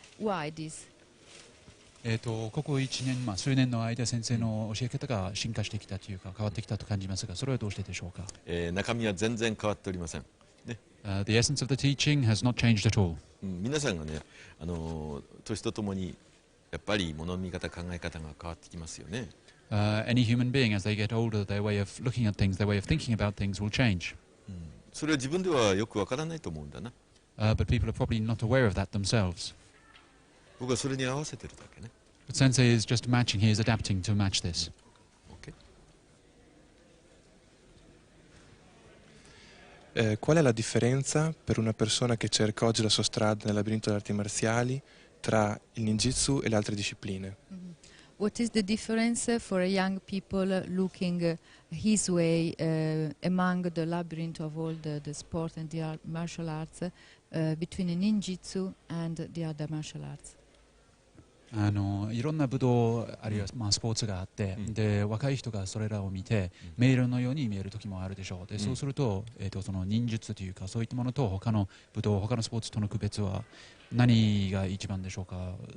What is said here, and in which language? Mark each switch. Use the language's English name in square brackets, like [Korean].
[English] Why this? [Japanese] ここ1年、数年の間、先生の教え方が進化してきたというか、変わってきたと感じますが、それはどうしてでしょうか。中身は全然変わっておりません。ね。 [English] The essence of the teaching has not changed at all. [Japanese] 皆さんがね、年とともにやっぱり物の見方、考え方が変わってきますよね。 [English] Any human being, as they get older, their way of looking at things, their way of thinking about things will change. [Japanese] それは自分ではよくわからないと思うんだな。 [English] But people are probably not aware of that themselves. [Japanese] 僕はそれに合わせてるだけね。 [English] But Sensei is just matching, he is adapting to match this. [Italian] Qual è la differenza per una persona che cerca oggi la sua strada nel labirinto delle arti marziali tra il ninjutsu e le altre discipline? [English] What is the difference for a young people looking his way among the labyrinth of all the sport and the martial arts between a ninjutsu and the other martial arts? [Japanese] いろんな武道あるいはスポーツがあって、で若い人がそれらを見て迷路のように見える時もあるでしょう。でそうすると、その忍術というかそういったものと他の武道、他のスポーツとの区別は何が一番でしょうか。